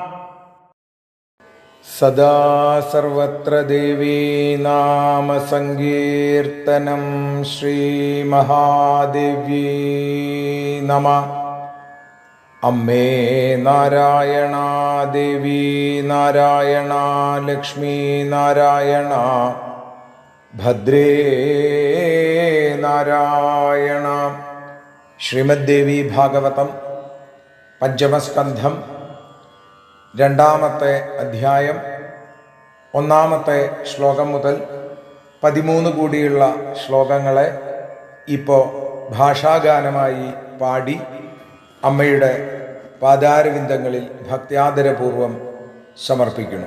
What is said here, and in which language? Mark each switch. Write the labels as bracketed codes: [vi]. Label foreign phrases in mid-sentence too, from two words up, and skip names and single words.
[sa] सदा सर्वत्र देवी नाम संकीर्तनं श्री महादेव्यै नमः. अम्मे नारायण देवी नारायण लक्ष्मी नारायण भद्रे नारायण. [ml] ശ്രീമദ്ദേവി ഭാഗവതം പഞ്ചമസ്കന്ധം രണ്ടാമത്തെ അധ്യായം ഒന്നാമത്തെ ശ്ലോകം മുതൽ 13 കൂടിയുള്ള ശ്ലോകങ്ങളെ ഇപ്പോൾ ഭാഷാഗാനമായി പാടി അമ്മയുടെ പാദാരവിന്ദങ്ങളിൽ ഭക്ത്യാദരപൂർവം സമർപ്പിക്കുന്നു.